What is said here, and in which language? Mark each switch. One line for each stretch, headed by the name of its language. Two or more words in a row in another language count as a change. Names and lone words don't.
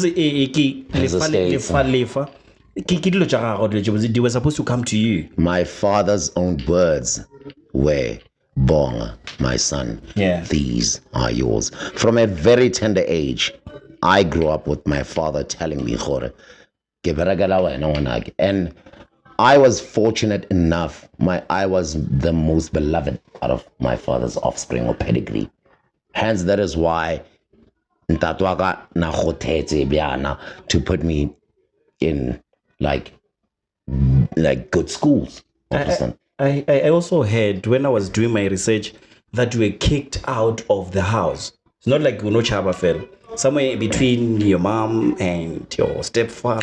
English: As a state, they were supposed to come to you. My father's own words were, "Bonga, my son, Yeah. these are yours." From a very tender age, I grew up with my father telling me,
Northern Sotho: "Gore, ke berekela wena ngwanake."
English: And I was fortunate enough. I was the most beloved out of my father's offspring or pedigree. Hence, that is why
Northern Sotho: ntatwaka na khotetse bjana
English: to put me in like good schools. I also heard when I was doing my research that you were kicked out of the house. It's not like Uno Chaba fell. Somewhere between your mom and your stepfather.